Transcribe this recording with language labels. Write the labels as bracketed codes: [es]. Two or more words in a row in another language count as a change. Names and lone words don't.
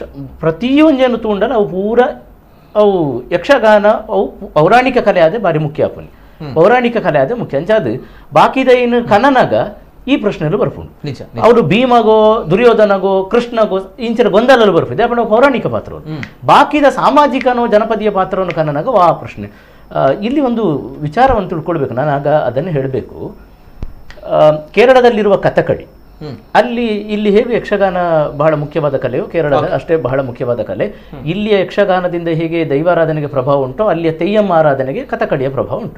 [tcy] ಪ್ರತಿಯೊಂದೇನು ತೂಂಡಲ ಅವು ಪೂರ ಅವು ಯಕ್ಷಗಾನ ಅವು ಪೌರಾಣಿಕ ಕಲೆ ಆದ ಬಾರಿ ಮುಖ್ಯ ಆಪುನಿ ಪೌರಾಣಿಕ ಕಲೆ ಆದ ಮುಖ್ಯ ಅಂಚಾದ ಬಾಕಿದ ಏನು ಕನ್ನನಾಗ ಈ ಪ್ರಶ್ನೆಗಳು ಬರ್ಪುಂಡು ಅವರು ಭೀಮಗೋ ದುರ್ಯೋಧನಗೋ ಕೃಷ್ಣಗೋ ಇಂಚಿನ ಗೊಂದಲಲ್ಲಿ ಬರ್ಪಿದೆ ಅಪ್ಪ ಪೌರಾಣಿಕ ಪಾತ್ರವನ್ನು ಬಾಕಿದ ಸಾಮಾಜಿಕನೋ ಜನಪದೀಯ ಪಾತ್ರವನ್ನು ಕನ್ನನಾಗ ಆ ಪ್ರಶ್ನೆ [kn] ಇಲ್ಲಿ ಒಂದು ವಿಚಾರವನ್ನು ತಿಳ್ಕೊಳ್ಬೇಕು. ನಾನು ಆಗ ಅದನ್ನು ಹೇಳಬೇಕು. ಕೇರಳದಲ್ಲಿರುವ ಕಥಕಳಿ ಇಲ್ಲಿ ಹೇಗೆ ಯಕ್ಷಗಾನ ಬಹಳ ಮುಖ್ಯವಾದ ಕಲೆಯೋ ಕೇರಳದ ಅಷ್ಟೇ ಬಹಳ ಮುಖ್ಯವಾದ ಕಲೆ. ಇಲ್ಲಿಯ ಯಕ್ಷಗಾನದಿಂದ ಹೇಗೆ ದೈವಾರಾಧನೆಗೆ ಪ್ರಭಾವ ಉಂಟು ಅಲ್ಲಿಯ ತೆಯ್ಯಮ್ಮ ಆರಾಧನೆಗೆ ಕಥಕಳಿಯ ಪ್ರಭಾವ ಉಂಟು.